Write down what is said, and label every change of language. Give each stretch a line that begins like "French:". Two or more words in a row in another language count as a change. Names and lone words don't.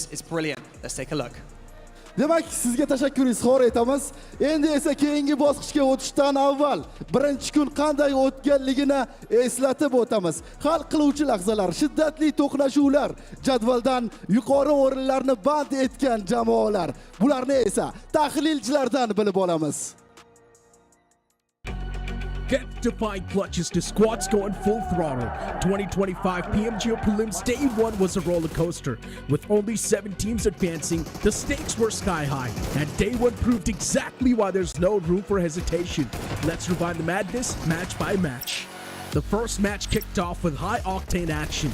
English: It's brilliant. Let's take a look.
Uzbek: Demak, sizga tashakkur izhor etamiz. Endi esa keyingi bosqichga o'tishdan avval birinchi kun qanday o'tganligini eslatib o'tamiz. Hal qiluvchi lahzalar, shiddatli to'qnashuvlar, jadvaldan yuqori o'rinlarni band etgan jamoalar. Bularni esa tahlilchilardan bilib olamiz.
English: death-defying clutches to squads going full throttle. 2025 PMGO Prelims Day 1 was a roller coaster. With only 7 teams advancing, the stakes were sky high, and Day 1 proved exactly why there's no room for hesitation. Let's rewind the madness match by match. The first match kicked off with high-octane action.